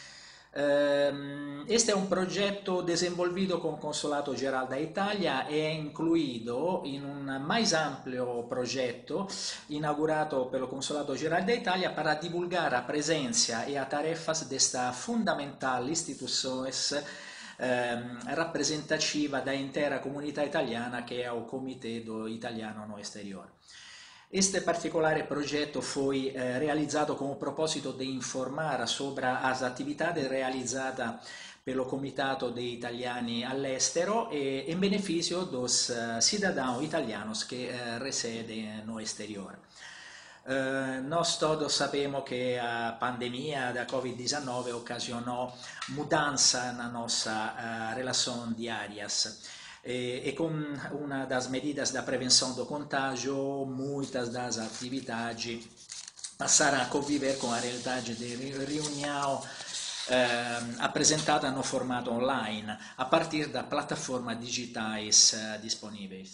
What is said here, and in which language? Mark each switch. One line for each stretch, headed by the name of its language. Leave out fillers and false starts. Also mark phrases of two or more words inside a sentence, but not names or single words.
Portuguese: Este é um projeto desenvolvido com o Consulado Geral da Itália e incluído em um mais amplo projeto inaugurato pelo Consulado Geral da Itália para divulgar a presença e as tarefas desta fundamental instituição rappresentativa da
Italian: intera comunità italiana che è
Portuguese: o Comitê do Italiano no Exterior. Este
Italian: particolare progetto
Portuguese: foi
Italian: realizzato con il proposito di informare
Portuguese: sobre as atividades realizadas pelo Comitato dei Italiani all'estero e
Italian: in beneficio
Portuguese: dos cidadãos italianos que residem no exterior. Nós todos sabemos que a pandemia da Covid-19 ocasionou mudança na nossa relação diárias. E com uma das medidas da prevenção do contágio, muitas das atividades passaram a conviver com a realidade de reunião apresentada no formato online, a partir das plataformas digitais disponíveis.